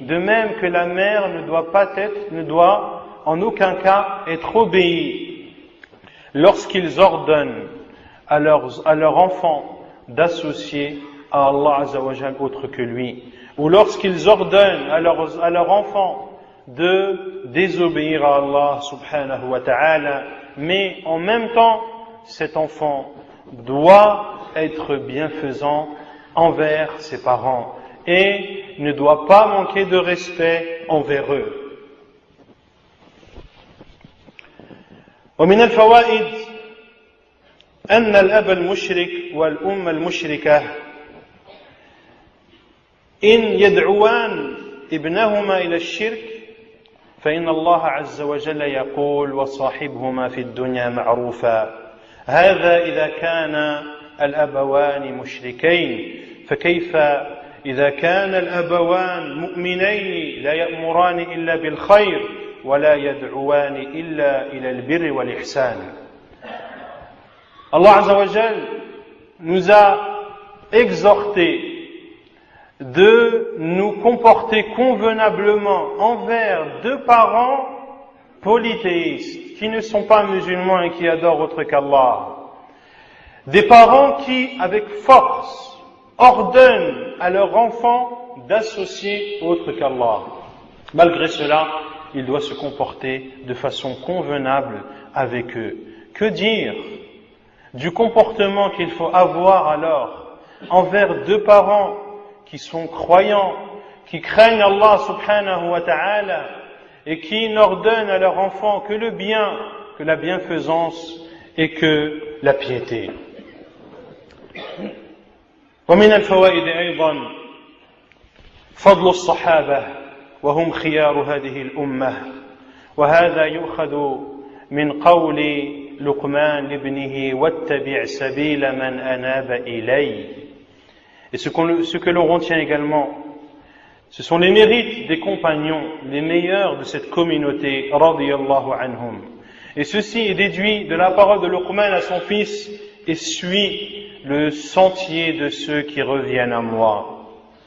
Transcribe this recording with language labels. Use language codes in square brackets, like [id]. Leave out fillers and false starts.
[fr] De même que la mère ne doit en aucun cas être obéie lorsqu'ils ordonnent à leurs enfants d'associer à Allah Azza wa Jal autre que lui, ou lorsqu'ils ordonnent à leurs enfants de désobéir à Allah subhanahu wa ta'ala, mais en même temps, cet enfant doit être bienfaisant envers ses parents et ne doit pas manquer de respect envers eux. [ar] ومن الفوائد أن الأب المشرك والأم المشركة إن يدعوان ابنهما إلى الشرك فإن الله عز وجل يقول: وصاحبهما في الدنيا معروفا. هذا إذا كان الأبوان مشركين، فكيف إذا كان الأبوان مؤمنين لا يأمران إلا بالخير ولا يدعوان إلا إلى البر والإحسان. [fr] Allah Azza wa Jal nous a exhortés de nous comporter convenablement envers deux parents polythéistes, qui ne sont pas musulmans et qui adorent autre qu'Allah. Des parents qui, avec force, ordonnent à leurs enfants d'associer autre qu'Allah. Malgré cela, il doit se comporter de façon convenable avec eux. Que dire du comportement qu'il faut avoir alors envers deux parents qui sont croyants, qui craignent Allah subhanahu wa ta'ala et qui n'ordonnent à leurs enfants que le bien, que la bienfaisance et que la piété. [ar] ومن الفوائد أيضا فضل الصحابة وهم خيار هذه الأمة وهذا يؤخذ من قول لقمان لابنه واتبع سبيل من أناب إلي. [fr] Et ce que l'on retient également, ce sont les mérites des compagnons, les meilleurs de cette communauté, radiyallahu anhum. Et ceci est déduit de la parole de Luqman à son fils, et suis le sentier de ceux qui reviennent à moi.